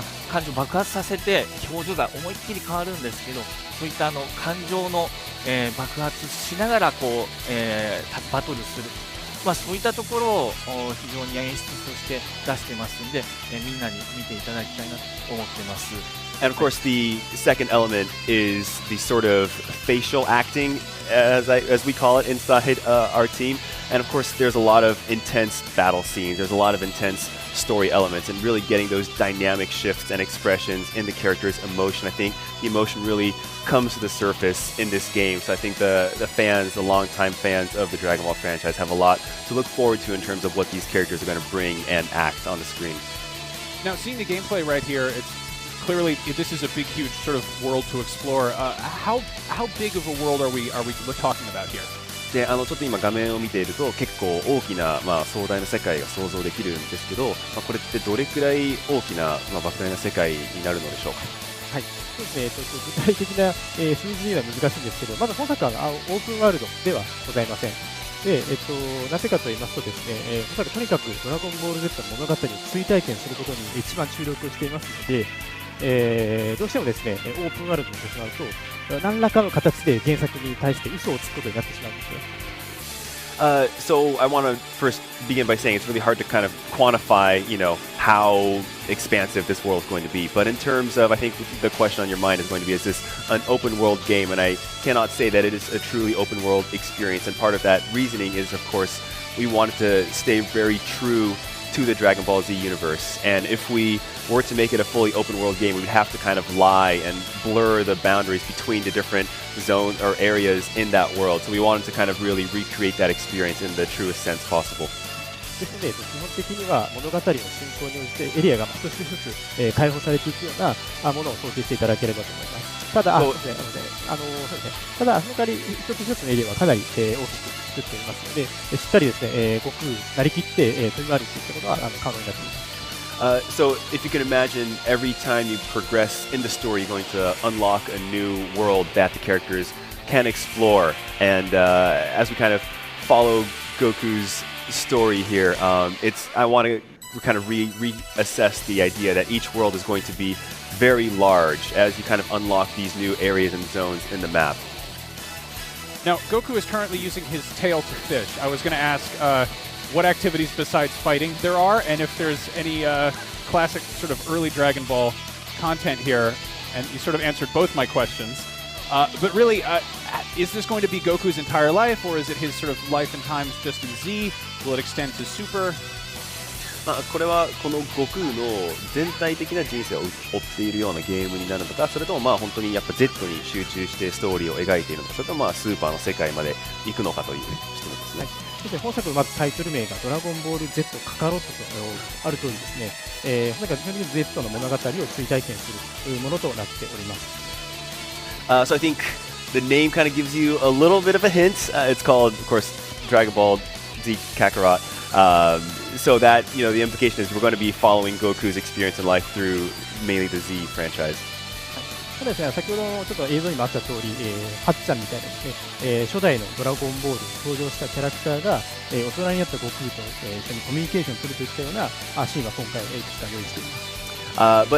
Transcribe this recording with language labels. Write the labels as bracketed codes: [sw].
[ja] 感情を爆発させて表情が思いっきり変わるんですけど、そういった感情の、爆発しながらこう、バトルする、そういったところを非常に演出として出してますので、みんなに見ていただきたいなと思ってます。 [en] And of course, the second element is the sort of facial acting, as we call it inside our team. And of course, there's a lot of intense battle scenes. There's a lot of intense story elements, and really getting those dynamic shifts and expressions in the character's emotion. I think the emotion really comes to the surface in this game. So I think the fans, the longtime fans of the Dragon Ball franchise, have a lot to look forward to in terms of what these characters are going to bring and act on the screen. Now, seeing the gameplay right here, it's clearly this is a big, huge sort of world to explore. How big of a world are we talking about here? [ja] でちょっと今画面を見ていると結構大きな、壮大な世界が想像できるんですけど、これってどれくらい大きな、莫大な世界になるのでしょうか。はい、そうですね、具体的な、数字には難しいんですけど、まず本作はオープンワールドではございません。で、なぜかと言いますとですね、本作とにかくドラゴンボール Z の物語を追体験することに一番注力をしていますので、どうしてもですね、オープンワールドにしてしまうと、何らかの形で原作に対して嘘をつくことになってしまうんですね。 [en] So I want to first begin by saying it's really hard to kind of quantify, how expansive this world is going to be. But in terms of, I think the question on your mind is going to be, is this an open world game? And I cannot say that it is a truly open world experience. And part of that reasoning is, of course, we wanted to stay very true to the Dragon Ball Z universe. And if we were to make it a fully open world game, we would have to kind of lie and blur the boundaries between the different zones or areas in that world. So we wanted to kind of really recreate that experience in the truest sense possible. [ja] ですので、基本的には物語の進行に応じてエリアが一つ一つ、開放されていくようなものを想定していただければと思います。ただ、そうですね、ただ、その代わり一つ一つのエリアはかなり、大きく作っておりますので、しっかりですね、悟空なりきって、飛び回るといったことは可能になっています。 [en] So if you can imagine, every time you progress in the story, you're going to unlock a new world that the characters can explore. And as we kind of follow Goku's story here, I want to kind of reassess the idea that each world is going to be very large as you kind of unlock these new areas and zones in the map. Now, Goku is currently using his tail to fish. I was going to ask what activities besides fighting there are, and if there's any classic sort of early Dragon Ball content here, and you sort of answered both my questions. But really, is this going to be Goku's entire life, or is it his sort of life and times just in Z? Will it extend to Super? [ja] これはこの悟空の全体的な人生を追っているようなゲームになるのか、それとも本当にやっぱ Z に集中してストーリーを描いているのか、それともスーパーの世界まで行くのかという質問ですね。そして本作のまずタイトル名がドラゴンボール Z カカロットとある通りですね、本作は基本的に Z の物語を追体験するものとなっております。 [en] So I think the name kind of gives you a little bit of a hint. It's called, of course, Dragon Ball Z Kakarot. So that, the implication is we're going to be following Goku's experience in life through mainly the Z franchise. [ja] ただですね、先ほどちょっと映像にもあった通り、はっちゃんみたいなですね、初代のドラゴンボールに登場したキャラクターが、大人になった悟空と、一緒にコミュニケーションするといったようなシーンは今回いくつか用意しています。